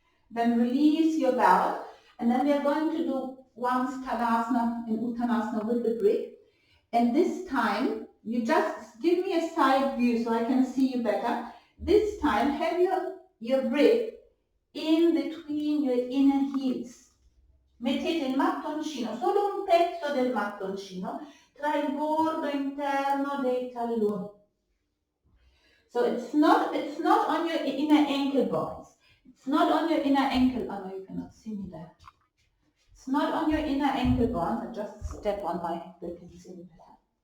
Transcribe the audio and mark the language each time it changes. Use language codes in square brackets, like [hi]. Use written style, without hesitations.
[en] Then release your belly, and then we are going to do one Tadasana in Uttanasana with the brick. And this time, you just give me a side view so I can see you better. This time, have your brick in between your inner heels. [it] Mettete il mattoncino, solo un pezzo del mattoncino, tra il bordo interno dei talloni. [en] So it's not on your inner ankle bones. It's not on your inner ankle. Oh no, you cannot see me there. It's not on your inner ankle bones. I just step on my brick and see me better.